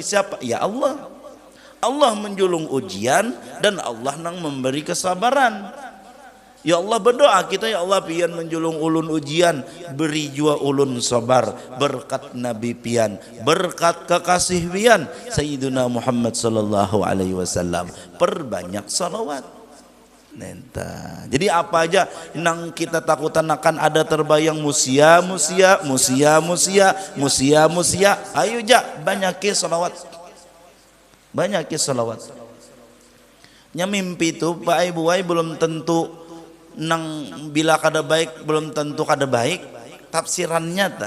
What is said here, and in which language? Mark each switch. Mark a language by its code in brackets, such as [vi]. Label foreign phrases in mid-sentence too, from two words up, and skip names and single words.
[bjn] Siapa? Ya Allah. Allah menjulung ujian dan Allah yang memberi kesabaran. Ya Allah berdoa kita, ya Allah pian menjulung ulun ujian, beri jua ulun sabar berkat Nabi pian, berkat kekasih pian Sayyidina Muhammad [ar] صلى الله عليه وسلم. [bjn] Perbanyak salawat. Nenta. Jadi apa aja nang kita takutan akan ada terbayang musia. Ayo ja banyaki salawat. Banyaki salawat. Nya mimpi itu Pak Ibu belum tentu nang bila kada baik belum tentu kada baik, tafsirannya ta.